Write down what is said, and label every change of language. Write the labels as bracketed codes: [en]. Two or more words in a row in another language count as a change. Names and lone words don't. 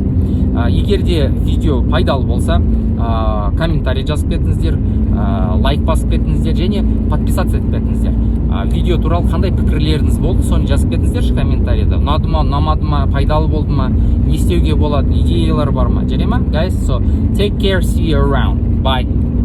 [kk] Егер де видео пайдалы болса, комментарий жазып кетіңіздер, лайк басып кетіңіздер және подписаться етіп кетіңіздер. Видео туралы қандай пікірлеріңіз болды, соны жазып кетіңіздерші комментарийда. Ұнады ма, ұнамады ма, пайдалы болды ма, не істеуге болады, идеялар бар ма, жарай ма? [en] Guys, so take care, see you around. Bye.